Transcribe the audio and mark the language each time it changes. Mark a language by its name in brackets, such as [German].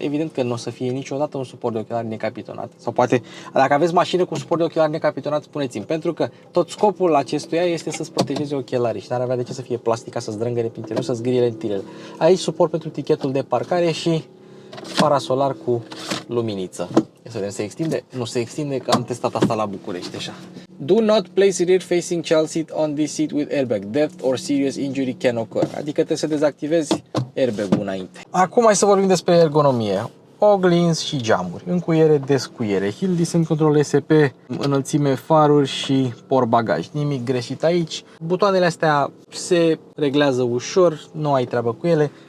[Romanian] Evident că nu o să fie niciodată un suport de ochelari necapitonat. Sau poate, dacă aveți mașină cu suport de ochelari necapitonat, spuneți-mi. Pentru că tot scopul acestuia este să-ți protejeze ochelarii și n-ar avea de ce să fie plastica, să-ți drângăre printre nu, să-ți grie lentilele. Aici suport pentru tichetul de parcare și parasolar cu luminiță. Ia să vedem, se extinde? Nu se extinde, că am testat asta la București așa. [English] Do not place rear facing child seat on this seat with airbag. Death or serious injury can occur. [Romanian] Adică trebuie să dezactivezi airbag-ul înainte. Acum hai să vorbim despre ergonomie. Oglinzi și geamuri, încuiere, descuiere, hill descent control SP, înălțime, faruri și portbagaj. Nimic greșit aici. Butoanele astea se reglează ușor, nu ai treabă cu ele.